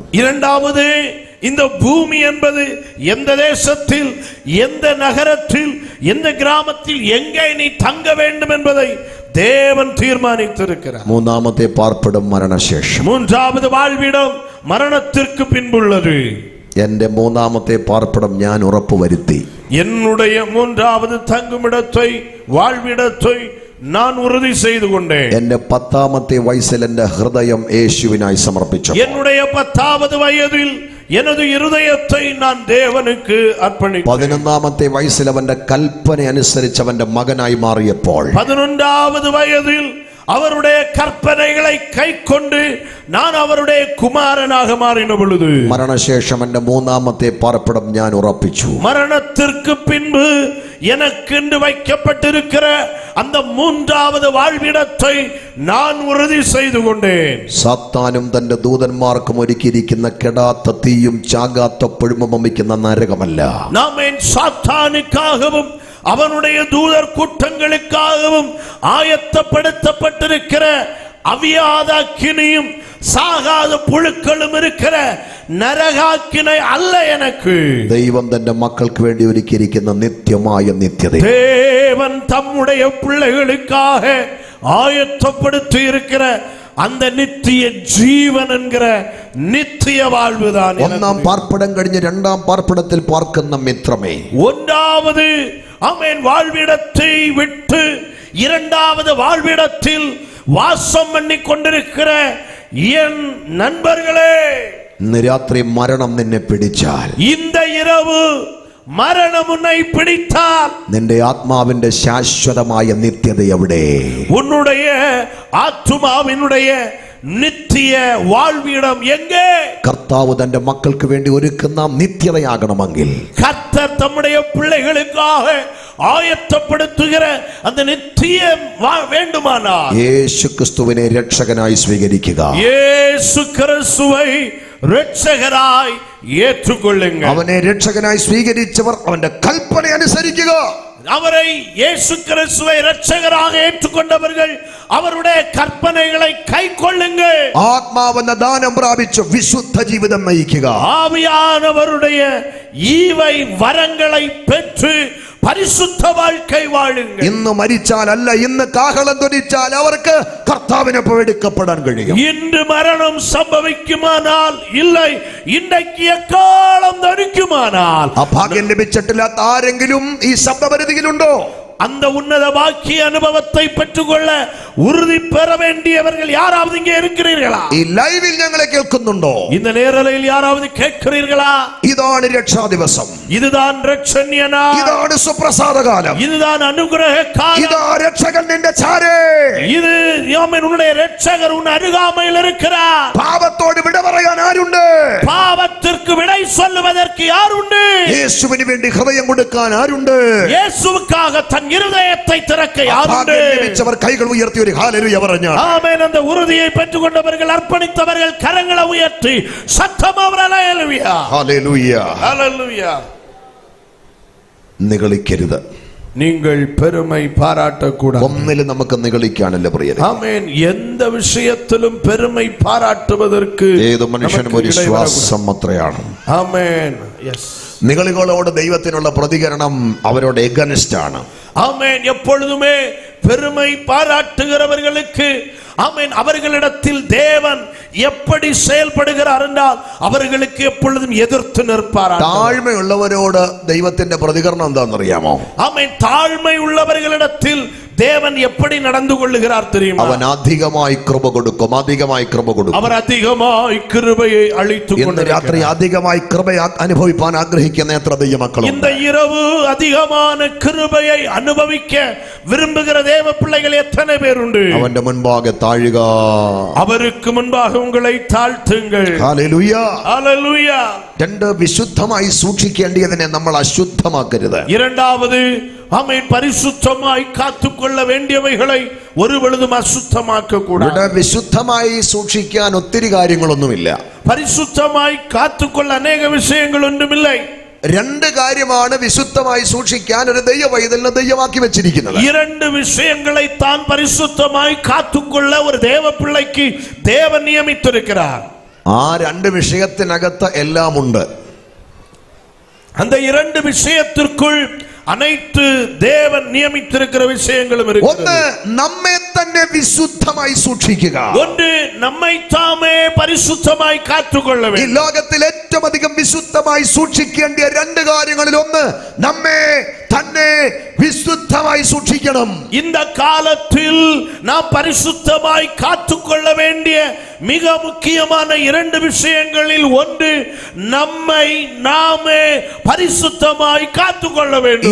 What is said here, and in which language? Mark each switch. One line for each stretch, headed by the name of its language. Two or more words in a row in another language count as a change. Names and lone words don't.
Tamil: இரண்டாவது இந்த பூமி என்பது எந்த தேசத்தில், எந்த நகரத்தில், எந்த கிராமத்தில் எங்கே நீ தங்க வேண்டும் என்பதை தேவன் தீர்மானித்திருக்கிறார்.
Malayalam: മൂന്നാമത്തെ പാർപ്പിടം മരണശേഷം.
Tamil: மூன்றாவது வாழ்விடம் மரணத்திற்கு பின்புள்ளது.
Malayalam: എന്റെ മൂന്നാമത്തെ പാർപ്പിടം ഞാൻ ഉറപ്പുവരുത്തി.
Tamil: என்னுடைய மூன்றாவது தங்குமிடத்தை, வாழ்விடத்தை நான் உறுதி செய்து கொண்டேன்.
Malayalam: എന്റെ 10ാമത്തെ വയസ്സിൽ എന്റെ ഹൃദയം യേശുവിനായി സമർപ്പിച്ചു.
Tamil: என்னுடைய 10வது வயதில் எனது இருதயத்தை நான் தேவனுக்கு அர்ப்பணித்தேன்.
Malayalam: 11ാമത്തെ വയസ്സിൽ അവന്റെ കൽപ്പന അനുസരിച്ച് അവന്റെ മകനായി മാറിയപ്പോൾ,
Tamil: 11வது வயதில் அவருடைய கற்பனைகளை கைக்கொண்டு நான் அவருடைய குமாரனாக மாறின பொழுது,
Malayalam: മരണശേഷം എന്റെ മൂന്നാമത്തെ പാർപ്പിടം ഞാൻ ഉറപ്പിച്ചു.
Tamil: மரணத்திற்கு பின்பு எனக்கென்று வைக்கப்பட்டிருக்கிற அந்த மூன்றாவது வாழ்விடத்தை நான் உறுதி செய்து கொண்டேன்.
Malayalam: സാത്താനും തന്റെ ദൂതന്മാർക്കും ഒരുക്കിയിരിക്കുന്ന കെടാത്ത തീയും ചാകാത്ത പുഴുമം വമിക്കുന്ന നരകമല്ല.
Tamil: நாம் சாத்தானுக்காகவும் அவனுடைய தூதர் கூட்டங்களுக்காகவும் ஆயத்தப்படுத்தப்பட்டிருக்கிற அவியாத அக்கினியும் சாகாத புழுக்களும் இருக்கிற
Malayalam: നരകാക്കിനെ അല്ല എനിക്ക്. ദൈവം തന്റെ മക്കൾക്ക് വേണ്ടി ഒരുക്കിയിരിക്കുന്ന നിത്യമായ നിത്യത,
Tamil: தேவன் தம்முடைய பிள்ளைகளுக்காக ஆயத்தப்படுத்தி இருக்கிற அந்த நித்திய ஜீவன் என்கிற நித்திய வாழ்வுதான்.
Malayalam: ഒന്നാം പാർപ്പിടം കഴിഞ്ഞ് രണ്ടാം പാർപ്പിടത്തിൽ പാർക്കുന്ന മിത്രമേ,
Tamil: ஒன்றாவது ஆமென் வாழ்விடத்தை விட்டு இரண்டாவது வாழ்விடத்தில் வாசம் பண்ணி கொண்டிருக்கிற என் நண்பர்களே,
Malayalam: ഇന്ന് രാത്രി മരണം നിന്നെ പിടിച്ചാൽ,
Tamil: இந்த இரவு மரணம் உன்னை பிடித்தால்,
Malayalam: നിന്റെ ആത്മാവിന്റെ ശാശ്വതമായ നിത്യത എവിടെ?
Tamil: உன்னுடைய ஆத்துமாவினுடைய நித்திய வாழ்விடம் எங்கே?
Malayalam: കർത്താവ് തന്റെ മക്കൾക്ക് വേണ്ടി ഒരുക്കുന്ന നിത്യതയാകണമെങ്കിൽ,
Tamil: கர்த்தர் தம்முடைய பிள்ளைகளுக்காக ஆயத்தப்படுத்துகிற அந்த நித்தியம் வேண்டுமானால்,
Malayalam: യേശു ക്രിസ്തുവിനെ രക്ഷകനായി സ്വീകരിക്കുക.
Tamil: இயேசு கிறிஸ்துவை രക്ഷകരായി ஏற்றுக்கொள்ளுங்கள்.
Malayalam: അവനെ രക്ഷകനായി സ്വീകരിച്ചവർ അവന്റെ കൽപ്പന അനുസരിക്കുക.
Tamil: அவரை இயேசு கிறிஸ்துவை இரட்சகராக ஏற்றுக்கொண்டவர்கள் அவருடைய கற்பனைகளை கைக்கொள்ளுங்கள்.
Malayalam: ആത്മാവെന്ന ദാനം പ്രാപിച്ച് വിശുദ്ധ ജീവിതം നയിക്കുക.
Tamil: ஆவியானவருடைய ஈவை வரங்களை பெற்று பரிசுத்த வாழ்க்கை வாழுங்கள்.
Malayalam: ഇന്ന് മരിച്ചാലല്ല, ഇന്ന് കാഹളം ധ്വനിച്ചാൽ അവർക്ക് കർത്താവിനൊപ്പം എടുക്കപ്പെടാൻ കഴിയും.
Tamil: இன்று மரணம் சம்பவிக்குமானால் இல்லை, இன்றைக்கு எக்காலம் ധരിക്കുமானால்,
Malayalam: ആ ഭാഗ്യം ലഭിച്ചിട്ടില്ലാത്ത ആരെങ്കിലും ഈ ശബ്ദപരിധിയിലുണ്ടോ?
Tamil: அந்த உன்னத பாக்கிய அனுபவத்தை பெற்றுக்கொள்ள உறுதி பெற வேண்டியவர்கள் யாராவது இங்கே இருக்கிறீர்களா?
Malayalam: ഈ ലൈവിൽ ഞങ്ങളെ കേൾക്കുന്നുണ്ടോ?
Tamil: இந்த நேரலையில் யாராவது கேட்கிறீர்களா?
Malayalam: ഇതാണ് രക്ഷാ ദിവസം,
Tamil: இதுதான் இரட்சணிய நாள்,
Malayalam: ഇതാണ് സുപ്രസാദകാലം,
Tamil: இதுதான் அனுகிரக காலம்,
Malayalam: ഇതാ രക്ഷകൻ നിന്റെ ചാരേ.
Tamil: இது ஆமென், உன்னுடைய இரட்சகர் உன் அருகாமையில் இருக்கிறார்.
Malayalam: പാപത്തോട് വിട പറയാൻ ആരുണ്ട്?
Tamil: பாவத்திற்கு விடை சொல்லுவதற்கு யார் உண்டு?
Malayalam: യേശുവിന് വേണ്ടി ഹൃദയം കൊടുക്കാൻ ആരുണ്ട്?
Tamil: இயேசுவுக்காக தன் இருதயத்தை திறக்க யார் உண்டு?
Malayalam: ഭാഗ്യം ലഭിച്ചവർ കൈകൾ ഉയർത്തി ഒരു ഹല്ലേലൂയ പറഞ്ഞാൽ,
Tamil: ஆமென். அந்த உறுதியை பெற்றுக்கொண்டவர்கள், அர்ப்பணித்தவர்கள் கரங்களை உயர்த்தி சத்தமாக ஹல்லேலூயா,
Malayalam: ഹല്ലേലൂയ.
Tamil: ஹல்லேலூயா.
Malayalam: നിഗളിക്കരുത്.
Tamil: நீங்கள் பெருமை பாராட்டக்கூடாது.
Malayalam: ഒന്നിലും നമുക്ക് നിഗളിക്കാനല്ല പ്രിയരെ.
Tamil: ஆமென். எந்த விஷயத்திலும் பெருமை பாராட்டுவதற்கு
Malayalam: ഏത് മനുഷ്യനും ഒരു വിശ്വാസം അത്രയാണ്.
Tamil: ஆமென். எஸ்.
Malayalam: നിഗളികളോട് ദൈവത്തിനുള്ള പ്രതികരണം അവരോട് എഗനിസ്റ്റ് ആണ്.
Tamil: ஆமென். எப்பொழுதுமே பெருமை பாராட்டுகிறவர்களுக்கு ஆமென் அவர்களிடத்தில் தேவன் எப்படி செயல்படுகிறார் என்றால் அவர்களுக்கு எப்பொழுதும் எதிர்த்து நிற்பார்.
Malayalam: താഴ്മയുള്ളവരോട് ദൈവത്തിന്റെ പ്രതികരണം എന്താണെന്നറിയാമോ?
Tamil: ஆமென். தாழ்மை உள்ளவர்களிடத்தில் தேவன் எப்படி நடந்து கொள்ளுகிறார் தெரியுமா?
Malayalam: അവൻ അധികമായി കൃപ കൊടുക്കും, അധികമായി കൃപ കൊടുക്കും.
Tamil: அவர் அதிகமாய் கிருபையை அளித்து
Malayalam: ഇന്ന് രാത്രി അധികമായി കൃപ അനുഭവിപ്പാൻ ആഗ്രഹിക്കുന്ന എത്ര ദൈവമക്കളുണ്ട്?
Tamil: இந்த இரவு அதிகமான கிருபையை அனுபவிக்க விரும்புகிற தேவ பிள்ளைகள் எத்தனை பேர் உண்டு?
Malayalam: അവന്റെ മുൻപാകെ താഴുക.
Tamil: அவருக்கு முன்பாக உங்களை தாழ்த்துங்கள்.
Malayalam: ഹല്ലേലൂയ.
Tamil: ஹல்லேலூயா.
Malayalam: രണ്ട്, വിശുദ്ധമായി സൂക്ഷിക്കേണ്ടതിനെ നമ്മൾ അശുദ്ധമാക്കരുത്.
Tamil: இரண்டாவது, ஆமென், பரிசுத்தமாய் காத்துக்கொள்ள வேண்டியவைகளை ஒரு பொழுதும் அசுத்தமாக்க கூடாது.
Malayalam: ഇവിടെ വിശുദ്ധമായി സൂക്ഷിക്കാൻ ഒത്തിരി കാര്യങ്ങളൊന്നുമില്ല.
Tamil: பரிசுத்தமாய் காத்துக்கொள்ள அநேக விஷயங்கள் ஒன்றுமில்லை.
Malayalam: രണ്ട് കാര്യമാണ് വിശുദ്ധമായി സൂക്ഷിക്കാൻ ഒരു ദൈവവൈതലിനെ ദൈവമാക്കി വെച്ചിരിക്കുന്നത്.
Tamil: இரண்டு விஷயங்களை தான் பரிசுத்தமாய் காத்துக்கொள்ள ஒரு தேவ பிள்ளைக்கு தேவன் நியமித்திருக்கிறார்.
Malayalam: ആ രണ്ട് വിഷയത്തിനകത്ത് എല്ലാം ഉണ്ട്.
Tamil: அந்த இரண்டு விஷயத்திற்குள் அனைத்து தேவன் நியமித்திருக்கிற விஷயங்களும்
Malayalam: ഒന്ന്,
Tamil: இருக்கிறது.
Malayalam: നമ്മെ തന്നെ വിശുദ്ധമായി സൂക്ഷിക്കുക.
Tamil: ஒன்று, நம்மை தாமே பரிசுத்தமாய் காத்துக்கொள்ள
Malayalam: ഈ
Tamil: வேண்டும்.
Malayalam: ലോകത്തിൽ ഏറ്റവും അധികം വിശുദ്ധമായി സൂക്ഷിക്കേണ്ട രണ്ട് കാര്യങ്ങളിൽ ഒന്ന്, നമ്മെ തന്നെ വിശുദ്ധമായി സൂക്ഷിക്കണം.
Tamil: இந்த காலத்தில் நாம் பரிசுத்தமாய் காத்துக்கொள்ள வேண்டிய மிக முக்கியமான இரண்டு விஷயங்களில் ஒன்று, நம்மை நாமே பரிசுத்தமாய் காத்துக்கொள்ள வேண்டும்.